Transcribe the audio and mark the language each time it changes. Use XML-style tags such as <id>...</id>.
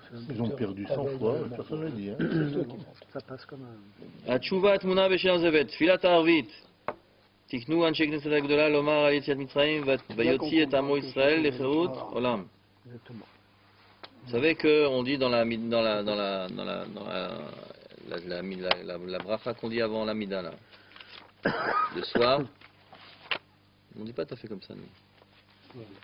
<fr>Ils ont perdu 100 fois, personne ne le dit. Hein. Ça passe comme un...</fr> <he>התשובה טמונה בשם זבת, תפילת הערבית. תקנו אנשי כנסת הגדולה לומר על יציאת מצרים ויוציא את עמו ישראל לחירות עולם.</he> <fr>Vous savez qu'on dit dans la bracha qu'on dit avant la mida là, le soir, on ne dit pas tout à fait comme ça nous.</fr>